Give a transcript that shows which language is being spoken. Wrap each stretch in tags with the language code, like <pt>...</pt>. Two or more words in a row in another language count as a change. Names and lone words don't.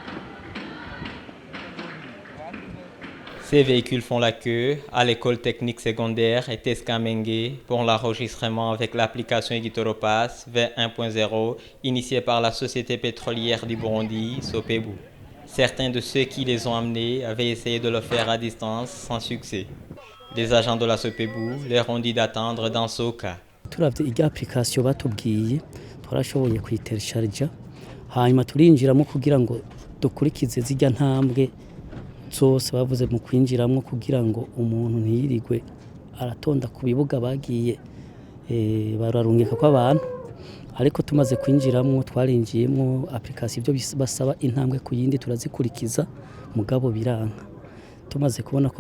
<fr>Ces véhicules font la queue à l'école technique secondaire et Teskamenge pour l'enregistrement avec l'application Egitoropass V1.0 initiée par la société pétrolière du Burundi, Sopebu. Certains de ceux qui les ont amenés avaient essayé de le faire à distance sans succès. Les agents de la Sopebu leur ont dit d'attendre dans ce cas.</fr> <rn>Turavye iyi application batubwiye twarashoboye kuyitelecharger hanyuma turinjiramo kugira ngo dukurikize zijya ntambwe zose bavuze mu kwinjiramo kugira ngo umuntu ntiyirigwe aratonda ku bibuga bagiye bararungika kwa abantu ariko tumaze kwinjiramo twarinjiyemo application ibyo basaba intambwe ku yindi turazikurikiza mugabo biranka tumaze kubona ko</rn>